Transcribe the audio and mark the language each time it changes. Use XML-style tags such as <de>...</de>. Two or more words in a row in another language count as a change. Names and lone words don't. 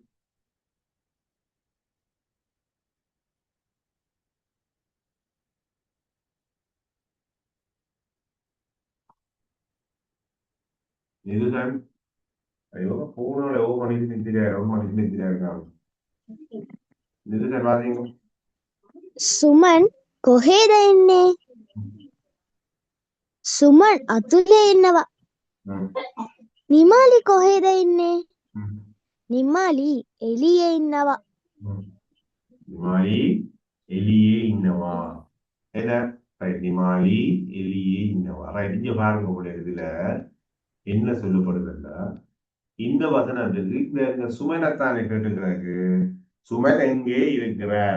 <ta>இதுதான். ஐயோ போனோட ஓ மணிக்கு நிற்கிறார், ஒரு மணிக்கு நிற்கிறார். இதுதான் வாசிங்க.</ta> <si>සුමන් කොහේද ඉන්නේ? සුමන් අතුලේ ඉන්නවා. ம், නිමාලි කොහේද ඉන්නේ? ம், නිමාලි එළියේ ඉන්නවා.</si> <ta>ம். நிமாலி</ta> <si>එළියේ ඉන්නවා.</si> <ta>என்ன? ரைட்.</ta> <si>නිමාලි එළියේ ඉන්නවා. ரைட்.</si> <ta>இங்க பாருங்க உங்களுடைய இதுல என்ன சொல்லப்படுதுன்னா, இந்த வசனத்துக்கு இந்த சுமனத்தானே கேட்டுக்கிறாரு. சுமன் எங்கே இருக்கிறார்?</ta>